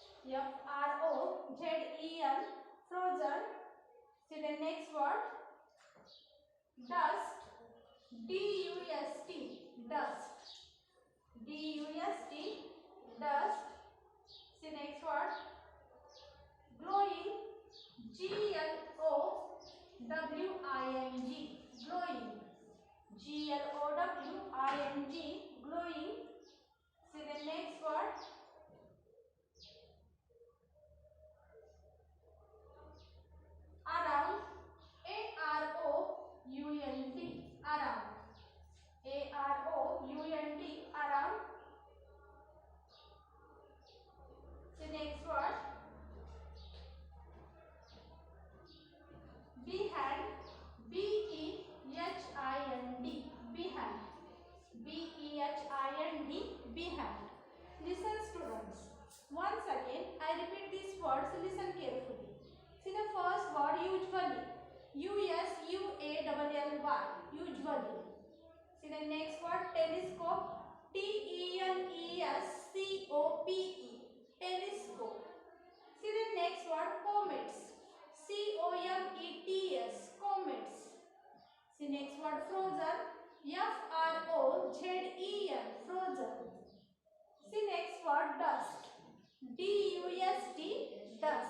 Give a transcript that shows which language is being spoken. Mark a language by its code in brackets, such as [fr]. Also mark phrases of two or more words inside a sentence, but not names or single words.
[en] F-R-O-Z-E-N, frozen. See the next word, dust, D-U-S-T, dust, D-U-S-T, dust. See next word, glowing, G-L-O-W-I-N-G, glowing, G-L-O-W-I-N-G, glowing. See the next word, around, A-R-O-U-N-D, around, A-R-O-U-N-D, around. The next word, behind, B-E-H-I-N-D, behind, B-E-H-I-N-D, behind. Listen students, once again I repeat these words, listen carefully. See the first word, usually, U-S-U-A-L-L-Y, usually. See the next word, telescope, T-E-L-E-S-C-O-P-E, telescope. See the next word, comets, C-O-M-E-T-S, comets. See next word, frozen, F-R-O-Z-E-N, frozen. See next word, dust, D-U-S-T, dust.